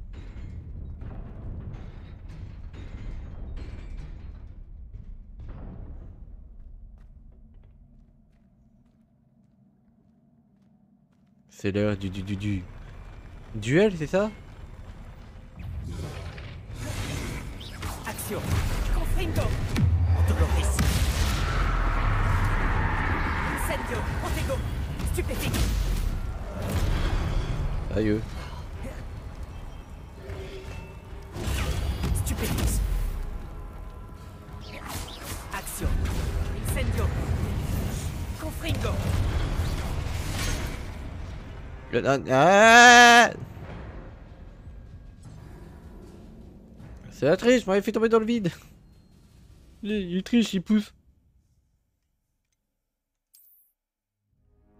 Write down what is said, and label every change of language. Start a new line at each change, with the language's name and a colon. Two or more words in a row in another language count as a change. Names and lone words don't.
French: C'est l'heure du duel, c'est ça? Action. Confringo. Autoloris. Incendio. Protego. Stupéfique. Aïe. Stupéfix. Action. Incendio. Confringo. Ah, c'est la triche, m'avait fait tomber dans le vide. Il triche, il pousse.